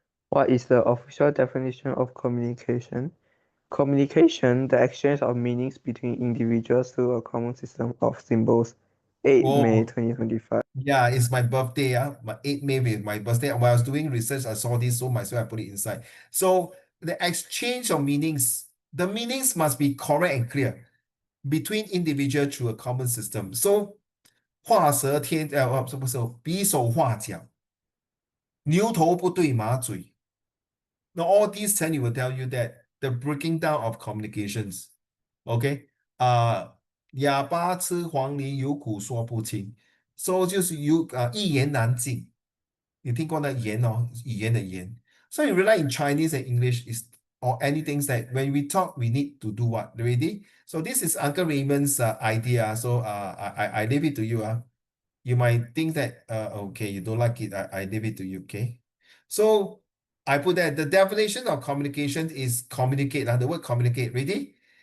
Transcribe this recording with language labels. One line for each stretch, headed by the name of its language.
English: What is the official definition of communication? Communication, the exchange of meanings between individuals through a common system of symbols. 8 May Oh, 2025. yeah, it's my birthday. My 8 May with my birthday. While I was doing research, I saw this, so myself I put it inside. So the exchange of meanings, the meanings must be correct and clear between individuals through a common system.
Chinese: So 画蛇添不是比手画脚，牛头不对马嘴。
English: Now all these 10 will tell you that the breaking down of communications. Okay,
Chinese: 哑巴吃黄连有苦说不清。 So 就是一言难尽。你听过那言哦，语言的言。
English: So you realize in Chinese and English is or anything that when we talk, we need to do what? Ready? So this is Uncle Raymond's idea. So I leave it to you. You might think that okay, you don't like it. I leave it to you. Okay. So I put that the definition of communication is communicate. The word communicate. Ready?